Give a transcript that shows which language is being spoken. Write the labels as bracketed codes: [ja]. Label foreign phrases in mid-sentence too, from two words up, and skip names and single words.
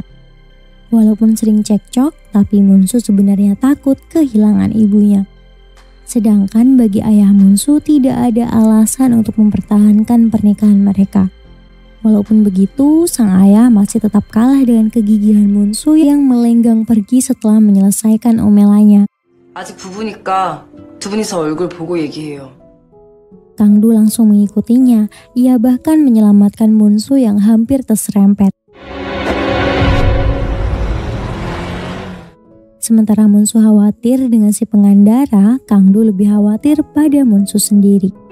[id] Walaupun sering cekcok, tapi Munso sebenarnya takut kehilangan ibunya. Sedangkan bagi ayah Munso tidak ada alasan untuk mempertahankan pernikahan mereka. Walaupun begitu, sang ayah masih tetap kalah dengan kegigihan Munso yang melenggang pergi setelah menyelesaikan omelannya. [ko] 아직 부부니까 두 분이서 얼굴 보고 얘기해요. [id] Kang Do langsung mengikutinya. Ia bahkan menyelamatkan Munso yang hampir terserempet. Sementara Munso khawatir dengan si pengendara, Kang Do lebih khawatir pada Munso sendiri.